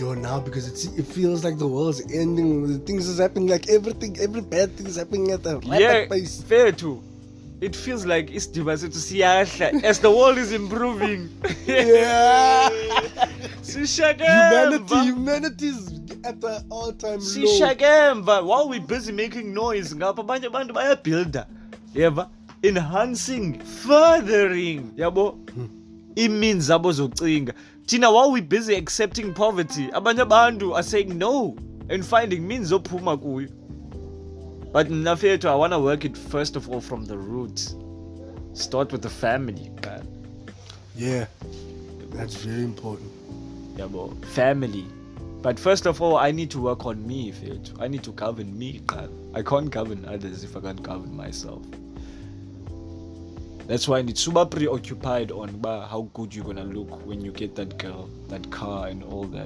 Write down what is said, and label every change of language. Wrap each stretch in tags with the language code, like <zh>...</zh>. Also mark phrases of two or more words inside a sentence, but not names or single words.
<en>Yo, now because it feels like the world's ending. The things is happening, like every bad thing is happening at a rapid pace. Fair too. It feels like it's devastated to see as the world is improving. Yeah. Humanity Humanity's at the all-time low. While we're busy making noise,</en> <zu>ngapha abanye abantu bayabuilda.</zu> <en>Yeba, enhancing, furthering, yabo.</en> <zu>Means zabo zokucinga. Thina,</zu> <en>while we're busy accepting poverty,</en> <zu>abanye abantu</zu> <en>are saying no and finding means</en> <zu>ophuma kuyo.</zu> <en>But Nafeto, I want to work it first of all from the roots. Start with the family, man. Yeah, that's very important. Yeah, bro. Family. But first of all, I need to work on me, Feuds. I need to govern me, man. I can't govern others if I can't govern myself. That's why I need super preoccupied on how good you're gonna look when you get that girl, that car, and all that.</en>